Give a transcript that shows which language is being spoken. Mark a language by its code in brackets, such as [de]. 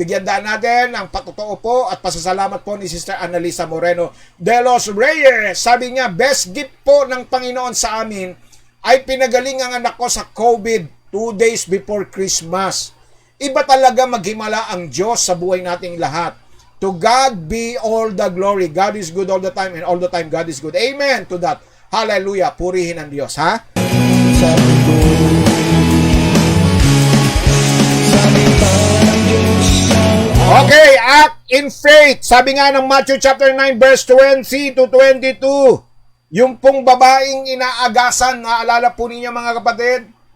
[tl] Bigyan daan natin ang patotoo po at pasasalamat po ni Sister Annalisa Moreno de los Reyes. Sabi niya, best gift po ng Panginoon sa amin ay pinagaling ang anak ko sa COVID [en] 2 days before Christmas. [tl] Iba talaga maghimala ang Diyos sa buhay nating lahat. [en] To God be all the glory. God is good all the time and all the time God is good. Amen to that. [tl] Hallelujah. Purihin ang Diyos, ha? Sabi ko, salita ng Diyos ang Okay, [en] act in faith. [tl] Sabi nga ng Matthew chapter 9 verse 20 to 22. Yung pong babaeng inaagasan, naalala po ninyo, mga kapatid?